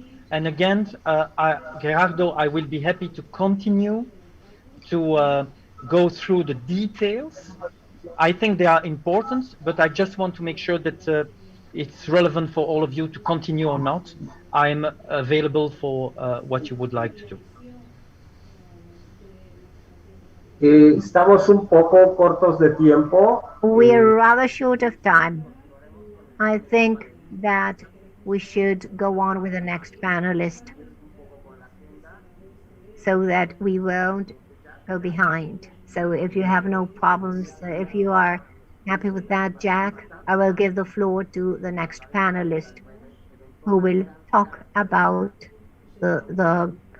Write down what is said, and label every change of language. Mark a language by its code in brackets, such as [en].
[en] And again, Gerardo, I will be happy to continue to go through the details. I think they are important, but I just want to make sure that it's relevant for all of you to continue or not. I'm available for what you would like to do. [es] Estamos un poco cortos de tiempo. [en] We're rather short of time. I think that we should go on with the next panelist so that we won't go behind. So if you have no problems, if you are happy with that, Jack, I will give the floor to the next panelist who will talk about the